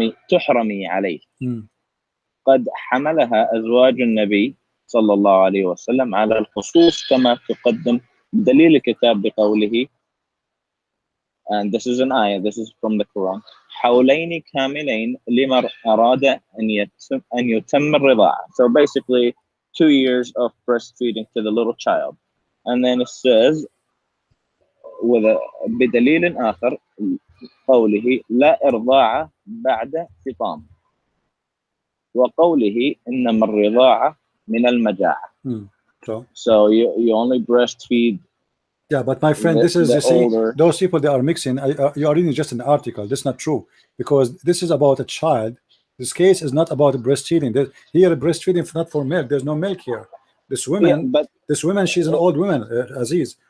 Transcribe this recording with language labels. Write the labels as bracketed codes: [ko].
[ar] تحرمي عليه قد حملها أزواج النبي صلى الله عليه وسلم على الخصوص كما تقدم دليل الكتاب بقوله, [en] and this is an ayah, this is from the Quran, [ar] حولين كاملين لمن أراد أن يتم الرضاعة. [en] So basically 2 years of breastfeeding to the little child. And then it says with [ar] بدليل آخر قوله لا إرضاعة بعد فطام وقوله إنما الرضاعة من المجاعة. [en] So you only breastfeed. Yeah, but my friend, this is, you see, those people, they are mixing. You are reading just an article. That's not true, because this is about a child. This case is not about breastfeeding. Here, breastfeeding is not for milk. There's no milk here. This woman, she's an old woman, Aziz.